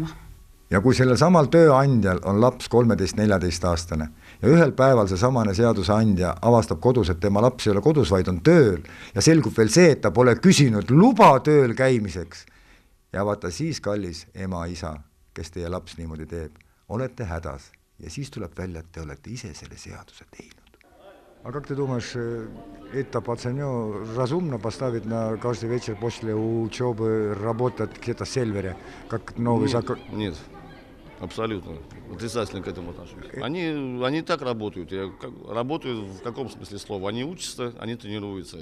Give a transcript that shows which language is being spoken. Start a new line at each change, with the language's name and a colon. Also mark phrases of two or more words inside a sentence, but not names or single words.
Estonian: Ja kui sellel samal tööandjal on laps 13-14 aastane ja ühel päeval see samane seadusandja avastab kodus, et tema laps ei ole kodus, vaid on tööl ja selgub veel see, et ta pole küsinud luba tööl käimiseks. Ja vaata siis, kallis ema-isa, kes teie laps niimoodi teeb, olete hädas ja siis tuleb välja, et te olete ise selle seaduse teinud.
Russian: А как ты думаешь, это пацанё разумно поставить на каждый вечер после учебы работать где-то в сервере, как новый закон? Нет, абсолютно. Отрицательно к этому отношусь. Они так работают. Работают в каком смысле слова? Они учатся, они тренируются.